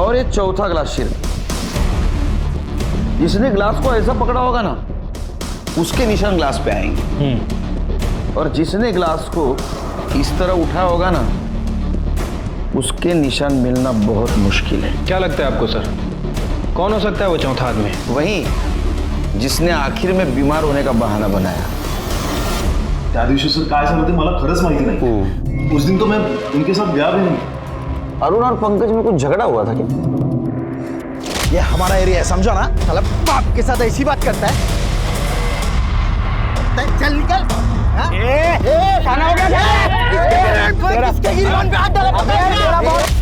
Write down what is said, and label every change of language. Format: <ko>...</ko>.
<hi>और ये चौथा ग्लास शिर, जिसने ग्लास को ऐसा पकड़ा होगा ना उसके निशान ग्लास पे आएंगे, और जिसने ग्लास को इस तरह उठाया होगा ना उसके निशान मिलना बहुत मुश्किल है। क्या लगता है आपको सर, कौन हो सकता है वो चौथा आदमी? वही जिसने आखिर में बीमार होने का बहाना बनाया।</hi> <mr>त्या दिवशी सर काय झालं ते मला खरंच माहिती नाही।</mr> <hi>उस दिन तो मैं उनके साथ गया भी नहीं। अरुण और पंकज में कुछ झगड़ा हुआ था क्या? ये हमारा एरिया है, समझो ना। साला बाप के साथ ऐसी बात करता है। चल निकल। खाना हो गया?</hi>